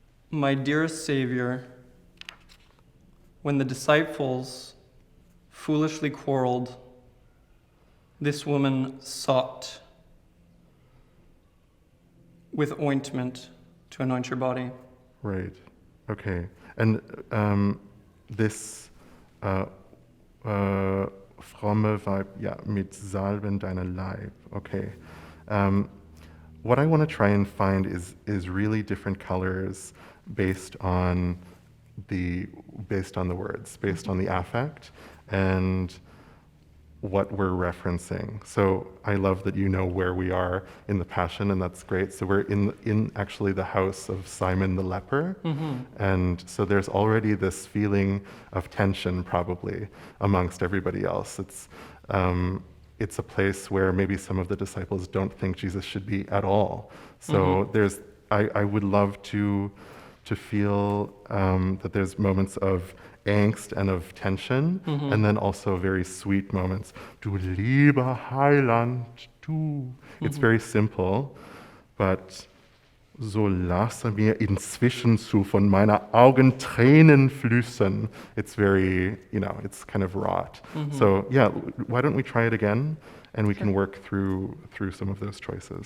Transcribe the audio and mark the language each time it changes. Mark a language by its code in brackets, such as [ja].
[en] My dearest Savior, when the disciples foolishly quarreled, this woman sought with ointment to anoint your body. Right. Okay. And this [de] fromme Weib, yeah, mit Salben deiner Leib. [en] Okay. What I want to try and find is really different colors based on the words, based on the affect, and what we're referencing. So I love that you know where we are in the Passion, and that's great. So we're in actually the house of Simon the leper, and so there's already this feeling of tension probably amongst everybody else. It's a place where maybe some of the disciples don't think Jesus should be at all. So I would love to feel that there's moments of angst and of tension, and then also very sweet moments. [de] Du lieber Heiland, du. [en] It's very simple, but [de] so lasse mir inzwischen zu von meiner Augen Tränen fließen. [en] It's very, it's kind of wrought. So yeah, why don't we try it again, and we can work through some of those choices.